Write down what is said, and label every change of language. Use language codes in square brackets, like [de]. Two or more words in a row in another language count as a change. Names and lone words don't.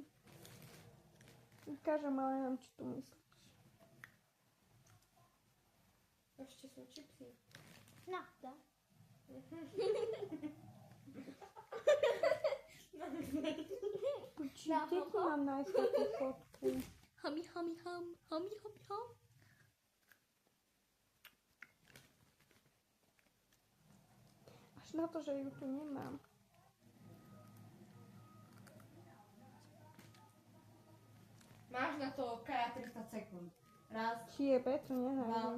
[sk] Ukážem, ale neviem, čo tu myslíš. Ešte sú čipsy. No, dá. Kde tu mám nájsť takú fotku? Hami, hami, ham. Hami, hami, ham. Až na to, že ju tu nemám. Máš na to Kaja 30 sekúnd. Raz, Jebe, to nenájdem.